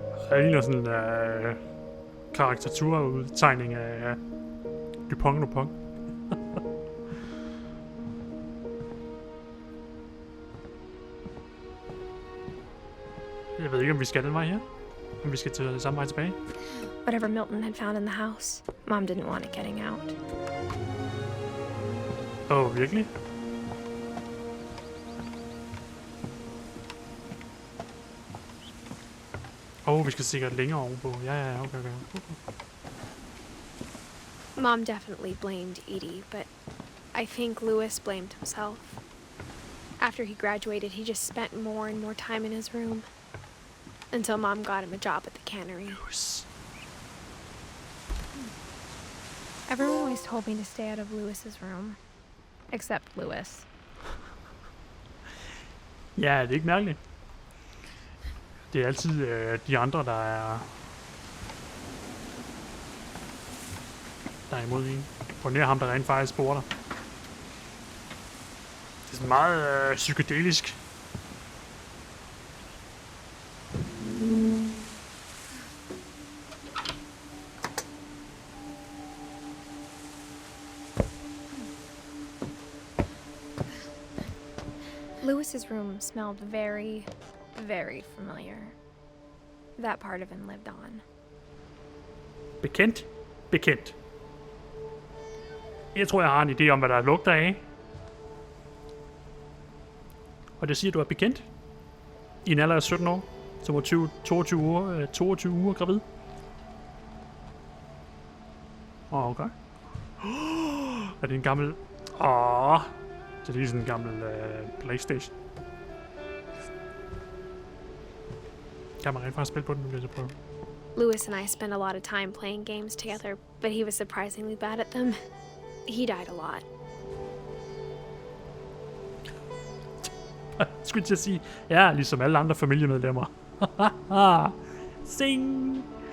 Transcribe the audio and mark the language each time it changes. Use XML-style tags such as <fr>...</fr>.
<da>Det ligner sådan en karikaturudtegning af Dupont. Jeg ved ikke, om vi skal den vej her. Om vi skal til samme vej tilbage.</da> <en>Whatever Milton had found in the house, Mom didn't want it getting out.</en> <da>Virkelig? Vi skal sikkert længere ovenpå. Ja, okay.</da> <en>Mom definitely blamed Edie, but I think Louis blamed himself. After he graduated, he just spent more and more time in his room. Until Mom got him a job at the cannery. Louis. Everyone always told me to stay out of Louis's room. Except Louis.</en> <da>Ja, det er ikke mærkeligt. Det er altid de andre, der er imod en. På nær ham, der rent faktisk bor der. Det er sådan meget psykedelisk.</da> <en>Louis's room smelled very, very familiar. That part of him lived on.</en> <da>Bekendt. Jeg tror, jeg har en idé om, hvad der lugter af. Og det siger, du er bekendt. I en alder af 17 år. Som var 22 uger gravid. Okay. Er det en gammel... Det er lige sådan en gammel PlayStation. Kan man rent faktisk spille på den, hvis jeg prøver?</da> <en>Louis and I spent a lot of time playing games together, but he was surprisingly bad at them. He died a lot.</en> <da>Skulle jeg sige, ja, ligesom alle andre familiemedlemmer. Sing!</da>